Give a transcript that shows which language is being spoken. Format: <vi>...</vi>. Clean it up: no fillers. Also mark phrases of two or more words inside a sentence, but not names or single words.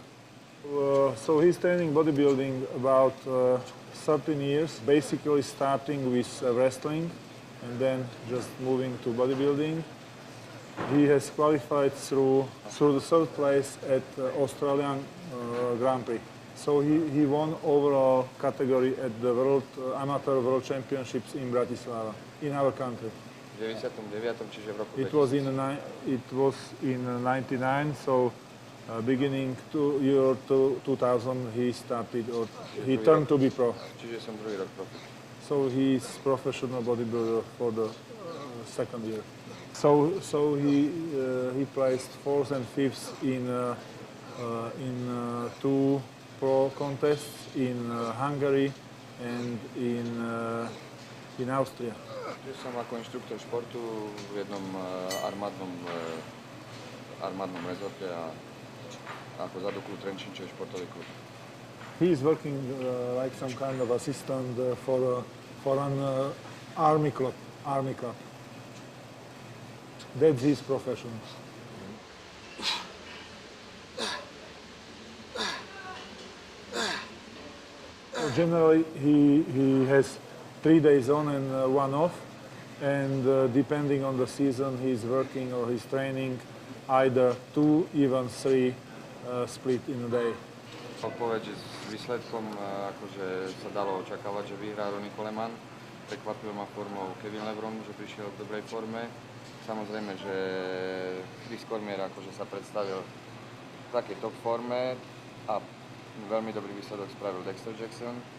<en>So he's training bodybuilding about 13 years, basically starting with wrestling and then just moving to bodybuilding. He has qualified through the third place at Australian Grand Prix. So he won overall category at the Amateur World Championships in Bratislava, in our country.</en> <sk>V 99. čiže v roku</sk> <en>It was in 99, so beginning to year 2000 he started, or he turned to be pro.</en> <sk>Čiže som druhý rok profi.</sk> <en>So he's professional bodybuilder for the second year. So he placed fourth and fifth in two pro contests in Hungary and in Austria.</en> <sk>Čiže som ako inštruktor športu v jednom armádnom rezorte a ako Zadoklu Trenčín, čo je športový klub.</sk> <en>He is working like some kind of assistant for an army club. That's his profession. Generally, he has 3 days on and 1 off, and depending on the season, he's working or he's training either 2, even 3 split in a day.</en> <sk>Odpoveď, že s výsledkom akože sa dalo očakávať, že vyhrá Ronnie Coleman. Prekvapil ma formou Kevin Lebron, že prišiel v dobrej forme. Samozrejme, že Chris Cormier akože sa predstavil v takej top forme a veľmi dobrý výsledok spravil Dexter Jackson.</sk>